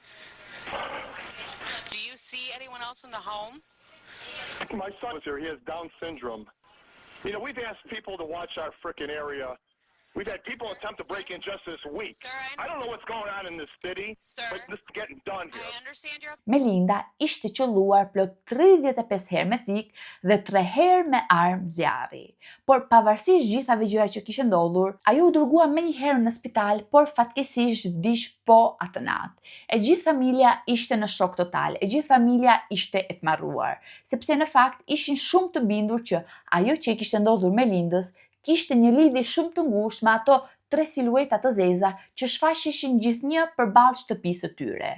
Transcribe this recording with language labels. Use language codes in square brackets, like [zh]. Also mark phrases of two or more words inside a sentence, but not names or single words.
[en] Do you see anyone else in the home? My son was here. He has Down syndrome. You know, we've asked people to watch our frickin' area. We've had people attempt to break in just this week. Sir, I don't know what's going on in this city, Sir, but this is getting done I here. understand your... [sq] Melinda ishte qelluar plot 35 herë me thik dhe 3 herë me armë zjarri. Por pavarësisht gjithave gjëra që kishte ndodhur, ajo u dërgua menjëherë në spital, por fatkeqësisht vdiq po atë natë. E gjithë familja ishte në shok total, e gjithë familja ishte e tmarruar, sepse në fakt ishin shumë të bindur që ajo që i kishte ndodhur Melindës kishte një lidhje shumë të ngushtë me ato 3 silueta të zeza që shfaqeshin gjithnjë përballë shtëpisë së tyre.